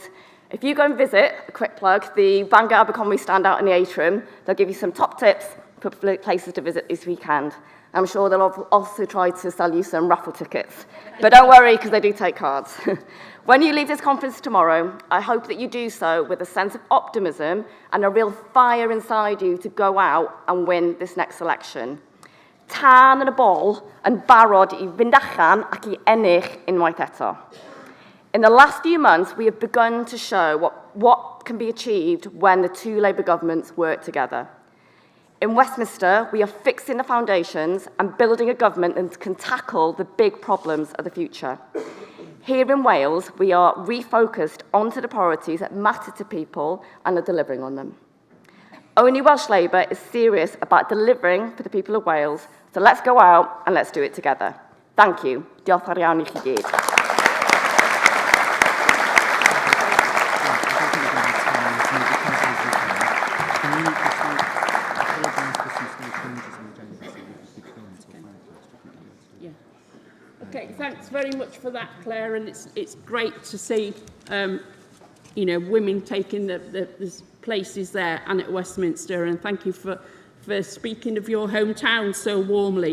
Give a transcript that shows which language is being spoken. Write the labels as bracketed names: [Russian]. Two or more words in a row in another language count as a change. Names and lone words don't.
[English] If you go and visit, a quick plug, the Bangor Aberconwy stand out in the atrium, they'll give you some top tips for places to visit this weekend. I'm sure they'll also try to sell you some raffle tickets. But don't worry, because they do take cards. When you leave this conference tomorrow, I hope that you do so with a sense of optimism and a real fire inside you to go out and win this next election. [Welsh] Tân yn y bol yn barod I fynd allan ac I ennill unwaith eto. [English] In the last few months, we have begun to show what can be achieved when the two Labour governments work together. In Westminster, we are fixing the foundations and building a government that can tackle the big problems of the future. Here in Wales, we are refocused onto the priorities that matter to people and are delivering on them. Only Welsh Labour is serious about delivering for the people of Wales, so let's go out and let's do it together. Thank you. [Welsh] Diolch fawr iawn I chi gyd. [English] Okay, thanks very much for that, Claire, and it's great to see women taking the places there and at Westminster, and thank you for speaking of your hometown so warmly.